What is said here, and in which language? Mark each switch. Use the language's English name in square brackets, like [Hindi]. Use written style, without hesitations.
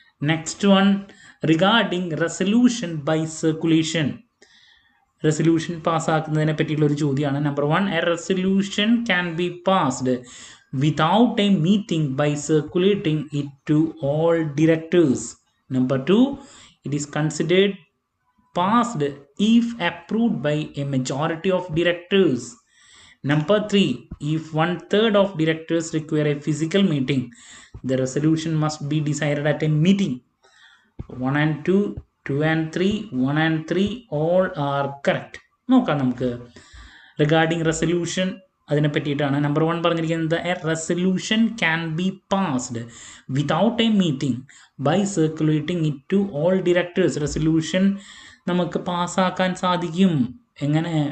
[English] Next one, regarding resolution by circulation. [Malayalam] Resolution പാസ്സാക്കുന്നതിനെ പറ്റിയുള്ള ഒരു ചോദ്യമാണ്. [English] Number 1, a resolution can be passed without a meeting by circulating it to all directors. Number 2, it is considered passed if approved by a majority of directors. Number 3, if 1/3 of directors require a physical meeting, the resolution must be decided at a meeting. 1 and 2, 2 and 3, 1 and 3 all are correct. [Malayalam] നോക്കാം നമുക്ക് regarding resolution അതിനെ പറ്റിയിട്ടാണ്. [English] number 1 [Malayalam] പറഞ്ഞിരിക്കുന്നത് [English] A resolution can be passed without a meeting by circulating it to all directors. [Malayalam] Resolution നമുക്ക് പാസ്സാക്കാൻ സാധിക്കും എങ്ങനെ?